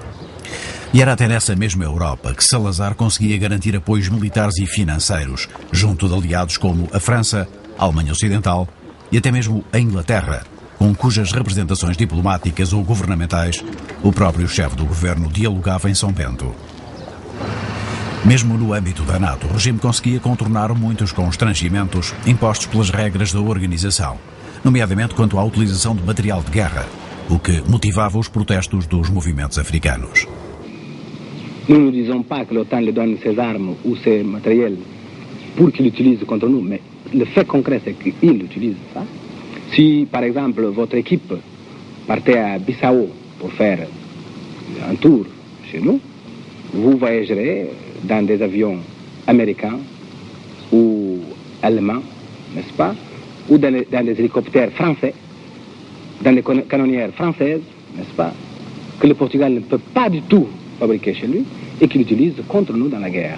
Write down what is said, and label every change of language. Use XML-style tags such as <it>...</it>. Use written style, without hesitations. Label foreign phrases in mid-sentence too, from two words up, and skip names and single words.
<pt>E era até nessa mesma Europa que Salazar conseguia garantir apoios militares e financeiros, junto de aliados como a França, a Alemanha Ocidental e até mesmo a Inglaterra, com cujas representações diplomáticas ou governamentais o próprio chefe do governo dialogava em São Bento. Mesmo no âmbito da NATO, o regime conseguia contornar muitos constrangimentos impostos pelas regras da organização, nomeadamente quanto à utilização de material de guerra, o que motivava os protestos dos movimentos africanos.</pt> <fr>Nous ne disons pas que l'OTAN lui donne ses armes ou ses matériels pour qu'il l'utilise contre nous, mais le fait concret c'est qu'il utilise ça. Si, par exemple, votre équipe partait à Bissau pour faire un tour chez nous, vous voyagerez dans des avions américains ou allemands, n'est-ce pas, ou dans des hélicoptères français, dans les canonnières françaises, n'est-ce pas, que le Portugal ne peut pas du tout fabriquer chez lui et qu'il utilise contre nous dans la guerre.</fr>